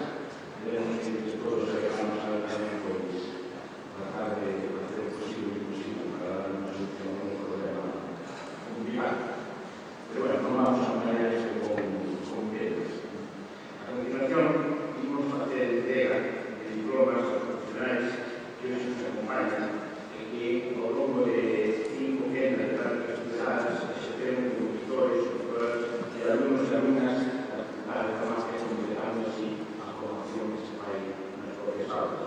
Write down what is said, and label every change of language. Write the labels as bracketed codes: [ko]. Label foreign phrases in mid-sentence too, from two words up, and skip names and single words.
[es] Debemos que todos hagamos algo también, pues, tratar de hacer posible para dar una solución a un problema complicado. Pero bueno, no vamos a manejar esto con piedras. A continuación, vamos a hacer entrega de diplomas profesionales que hoy nos acompañan, [gl] que ao longo de 5 quendas de prácticas tuteladas exerceron como tutores, tutoras e alumnos e alumnas da farmacia, completando así a formación que se fai nas propias aulas.